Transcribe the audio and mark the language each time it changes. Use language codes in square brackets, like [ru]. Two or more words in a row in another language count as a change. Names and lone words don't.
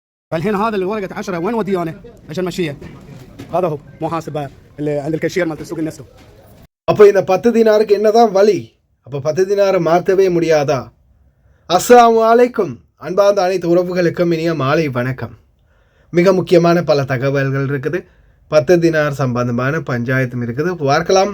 [ar] فالحين هذا الورقة 10 وين وديه انا عشان مشيه؟ هذا هو محاسب اللي عند الكاشير مالت السوق النستو. [ta] அப்போ இந்த 10 தினாருக்கு என்னதான் வழி? அப்போ 10 தினாரை மாற்றவே முடியாதா? [ar] السلام عليكم. [ta] அன்பார்ந்த அனைத்து உறவுகளுக்கும் இனிய மாலை வணக்கம். மிக முக்கியமான பல தகவல்கள் இருக்குது. 10 தினார் சம்பந்தமான பஞ்சாயத்தும் இருக்குது. பார்க்கலாம்.